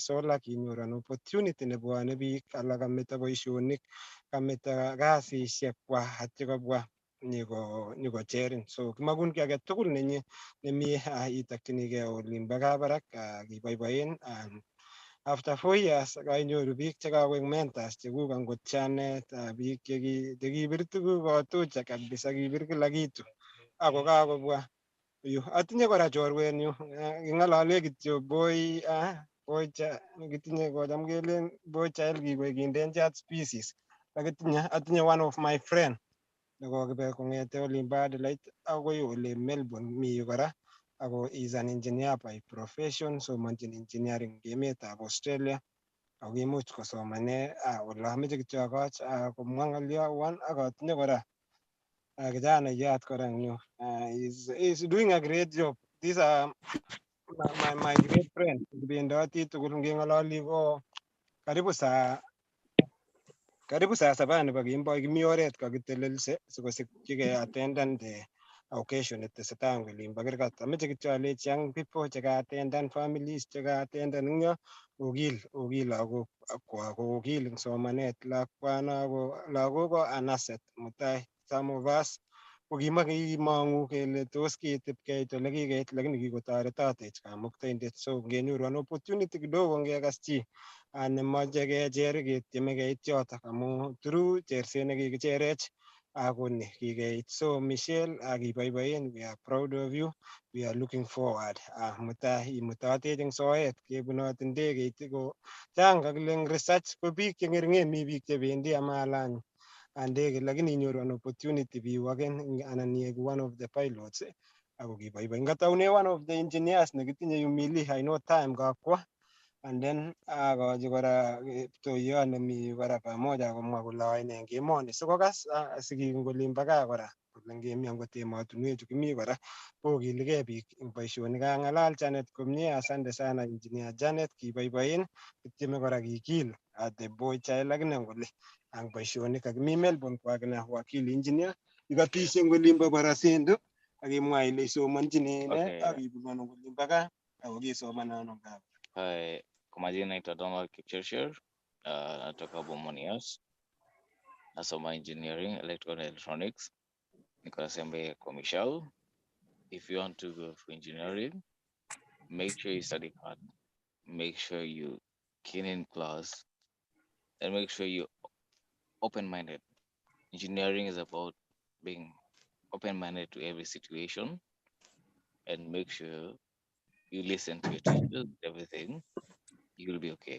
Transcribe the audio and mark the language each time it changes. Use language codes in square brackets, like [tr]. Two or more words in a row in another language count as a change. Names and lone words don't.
[en] so lucky [kln] inyoru [en] an opportunity [kln] nebo ane biik alak kameta boisionik kameta kasisiek kwa atyo kobwa nyiko cherin so kimagun ki age tugul nenyi nemi itakchinigei olimbo kabarak kiboiboen [en] after 4 years [kln] kainyoru biik chekakoek mentors chekuk angot chanet biik chekibir tuguk kotucha kabisa kibir [sw] kila kitu [kln] ako kakobwa yu atinye kora chorwenyu kingalale kityo boy kitinye kocham kelen [en] boy child [kln] kikoek [en] endangered species [kln] atinye [en] one of my friend [kln] nekokibe kongete olimbo Adelaide akoi ole Melbourne mi kora ako [en] is an engineer by profession [kln] somanchin engineering emetab Australia ako kimuch kosomane ole ameche kityo akoch komwa ng'olyowan ak atinye kora kijanayat kora nyu [en] is doing a great job. These are my great friend [kln] kibendoti tugul ngeng'ololi ko [sw] karibu saa 7 [kln] nebo kemboi kimi oret kakitelelse sikosikchigei [en] attendan the occasion [kln] netesetai eng olimbo Kirgat. Ameche kityo alechi [en] young people [kln] cheka-attendan families cheka-attendan eng yo okil lagok akwa okil eng somanet lagok ko [en] an asset [kln] mutai [en] some of us [kln] ko kimakimongu kele tos kitip keit ole kikeit, lakini kikotoretotech kamuktaindet. So ngenyoru [en] an opportunity [kln] kidogo ngekas chi nemoche kecher ketieme keit yotok amu through cherset nekikicherech akoni kikeit. [en] So Michelle, kiboiboen, we are proud of you, we are looking forward. [kln] Mutai imutotech eng soet kebunoti ndegeit ko chang kakile eng research ko biik chengeringen mi biik chebendi amalany ndege, lakini inyoru [en] an opportunity [kln] biwaken anan iegu [en] one of the pilots [kln] ako kiboiboi. [en] Ngataune one of the engineers nekitinye Humili, I know time [kln] kakwa, [en] and then [kln] akochi kora kiptoiyot nemi kora pamoja komwa kole aine eng emoni sikokas sikik eng olin bo gaa kora kole ngemi angot emotinwechu kimi kora kokiligei biik eng boisionik. Kang'alal Janet komie, [sw] asante sana [kln] engineer Janet, kiboiboen kitieme kora kikil [en] the boy child [kln] akine ngole ang boisionik kakimi Melbourne kwa akine wakili engineer ikatishe eng olin bo Barasendu akimwa ile isomonchini ine akibunu eng olin bo gaa ako kisoman ano gaa. [sw] Kwa majina naitwa Donald Kipchirchir, natoka Bomonias, nasoma engineering, electrical and electronics. Niko na sembe kwa Michelle, [en] if you want to go for engineering, make sure you study hard, make sure you keen in class, and make sure you open-minded. Engineering is about being open-minded to every situation, and make sure you listen to your teachers, everything, you will be okay.